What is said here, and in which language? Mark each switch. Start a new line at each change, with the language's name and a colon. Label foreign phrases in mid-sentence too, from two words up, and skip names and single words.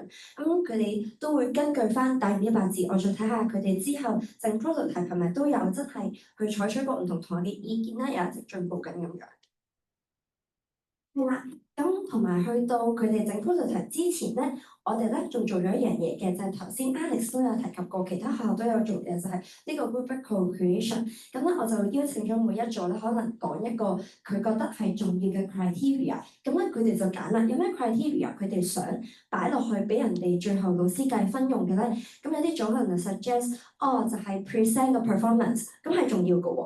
Cantonese: 咁佢哋都會根據翻打完100字，我再睇下佢哋之後整 prototype 係咪都有真係去採取過唔同同學嘅意見啦，有一直進步緊咁樣。係啦，咁同埋去到佢哋整 prototype 之前咧，我哋咧仲做咗一樣嘢嘅，就係頭先 Alex 都有提及過，其他學校都有做嘅，就係呢個
English: rubric co-creation。
Cantonese: 咁咧我就邀請咗每一組咧，可能講一個佢覺得係重要嘅 criteria。咁咧佢哋就揀啦，有咩 criteria 佢哋想擺落去俾人哋最後老師計分用嘅咧？咁有啲組可能就 suggest，就係 present 個 performance，咁係重要嘅喎。